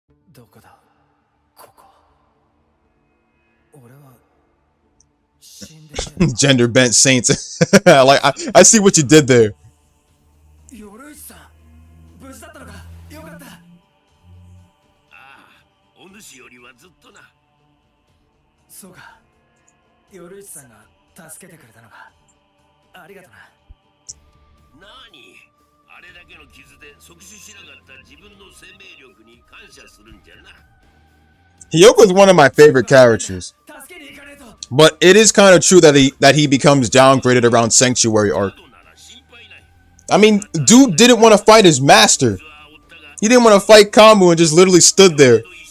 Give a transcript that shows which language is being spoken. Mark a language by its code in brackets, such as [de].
[ja] どこだここ俺は死んで [en] Gender bent saints. Like I see what you did there. [ja] 鎧さん無事だったのかよかった。ああ、お主よりはずっとな。そうか、鎧さんが助けてくれたのか。ありがとな。なに、あれだけの傷で即死しなかった自分の生命力に感謝するんじゃな。 [en] Hyogo's one of my favorite characters. But it is kind of true that he becomes downgraded around Sanctuary arc. I mean, dude didn't want to fight his master. He didn't want to fight Kamu and just literally stood there.